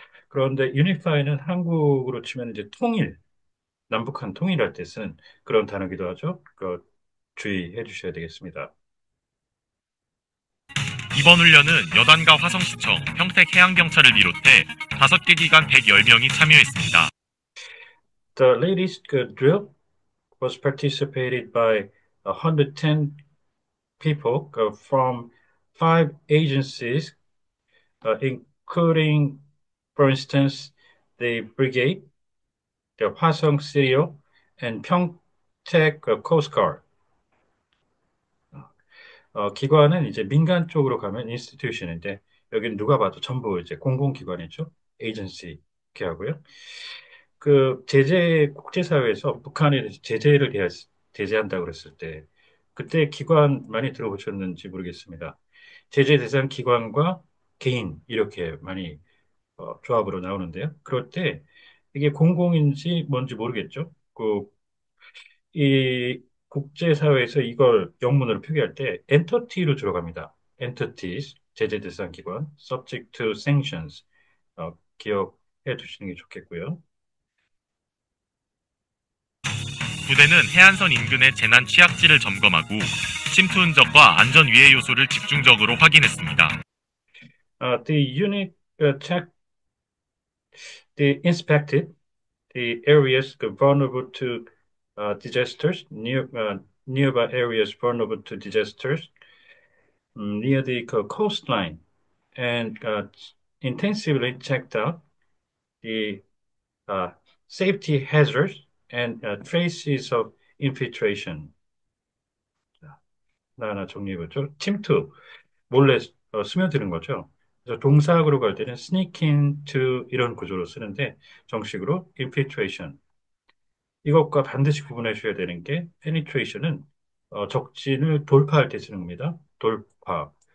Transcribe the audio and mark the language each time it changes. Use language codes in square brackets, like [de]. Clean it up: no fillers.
[ko] 그런데 유니파이는 한국으로 치면 이제 남북한 통일할 때 쓰는 그런 단어기도 하죠. 주의해 주셔야 되겠습니다. 이번 훈련은 여단과 화성시청, 평택해양경찰을 비롯해 5개 기관 110명이 참여했습니다. [en] The latest drill was participated by 110 people from five agencies, including, for instance, the brigade, the 화성 CEO, and 평택 Coast Guard. [ko] 기관은 이제 민간 쪽으로 가면 인스티튜션인데 여기는 누가 봐도 전부 이제 공공기관이죠. 에이전시 이렇게 하고요. 그 국제사회에서 북한에 대해서 제재한다고 그랬을 때 그때 기관 많이 들어보셨는지 모르겠습니다. 제재 대상 기관과 개인 이렇게 많이 조합으로 나오는데요. 그럴 때 이게 공공인지 뭔지 모르겠죠. 이 국제사회에서 이걸 영문으로 표기할 때 엔터티로 들어갑니다. entities, 제재 대상 기관, [en] subject to sanctions, [ko] 기억해 두시는 게 좋겠고요. 부대는 해안선 인근의 재난 취약지를 점검하고 침투 흔적과 안전 위해 요소를 집중적으로 확인했습니다. [en] The unit checked, the inspected the areas vulnerable to disasters, nearby areas vulnerable to disasters, near the coastline, and intensively checked out the uh, safety hazards and traces of infiltration. [ko] 자, 하나 정리해보죠. 침투, 몰래 스며드는 거죠. 그래서 동사구로 갈 때는 sneak into 이런 구조로 쓰는데 정식으로 infiltration. 이것과 반드시 구분해 주셔야 되는 게 penetration은 적진을 돌파할 때 쓰는 겁니다. 돌파.